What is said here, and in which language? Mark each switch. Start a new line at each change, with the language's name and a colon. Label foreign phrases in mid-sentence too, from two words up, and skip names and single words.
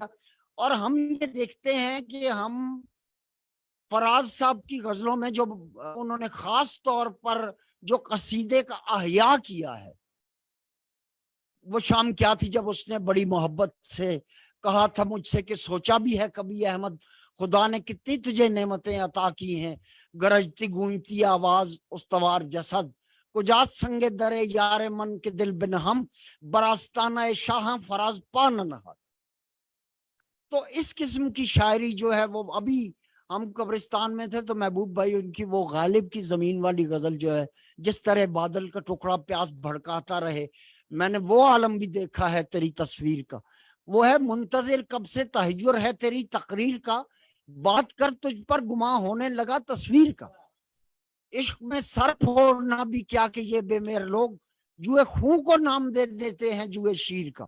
Urdu: اور ہم یہ دیکھتے ہیں کہ ہم فراز صاحب کی غزلوں میں جو انہوں نے خاص طور پر جو قصیدے کا احیاء کیا ہے، وہ شام کیا تھی جب اس نے بڑی محبت سے کہا تھا مجھ سے کہ سوچا بھی ہے کبھی احمد، خدا نے کتنی تجھے نعمتیں عطا کی ہیں، گرجتی گونجتی آواز استوار جسد،
Persian: کجاست سنگ درے یار من کے دل بن ہم، براستانہ شاہ فراز پان نہا.
Urdu: تو اس قسم کی شاعری جو ہے وہ ابھی ہم قبرستان میں تھے تو محبوب بھائی ان کی وہ غالب کی زمین والی غزل جو ہے، جس طرح بادل کا ٹکڑا پیاس بھڑکاتا رہے، میں نے وہ عالم بھی دیکھا ہے تیری تصویر کا، وہ ہے منتظر کب سے تحجر ہے تیری تقریر کا، بات کر تجھ پر گماں ہونے لگا تصویر کا، عشق میں سر پھوڑنا بھی کیا کہ یہ بے میر لوگ جوئے خون کو نام دے دیتے ہیں جوئے شیر کا.